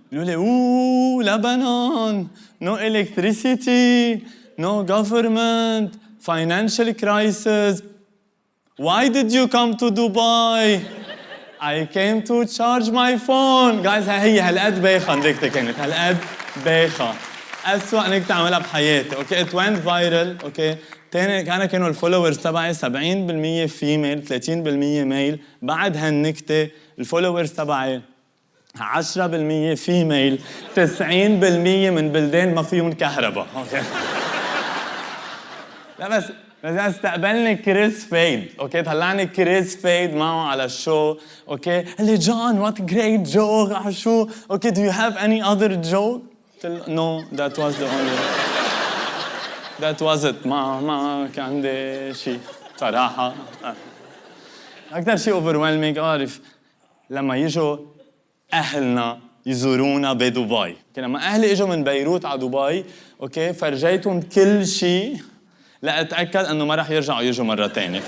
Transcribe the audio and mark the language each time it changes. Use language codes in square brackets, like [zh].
[ar] بيقولوا لي اوه لبنان، [en] no electricity, no government, financial crisis. Why did you come to Dubai? I came to charge my phone. [ar] Guys هي هالقد بايخة نكتة كانت، هالقد بايخة. أسوأ نكتة عملها بحياتي، اوكي. [en] it went viral، okay. [ar] أنا كانوا الفولورز تبعي 70% فيميل 30% ميل. بعد هالنكتة الفولورز تبعي 10% فيميل 90% من بلدان ما فيهم كهرباء، اوكي. لا بس استقبلني كريس فيد، اوكي. طلعني كريس فيد معه على الشو، اوكي. قال لي [en] John what great joke [ar] على شو، اوكي. [en] do you have any other joke؟ [ar] قلت له [en] no that was the only that was it. [ar] ما كان عندي شيء صراحة. أكثر شيء overwhelming أعرف لما يجوا أهلنا يزورونا بدبي. لما أهلي إجوا من بيروت على دبي، أوكي. فرجيتهم كل شيء لأتأكد أنه ما رح يرجعوا يجوا مرة تانية.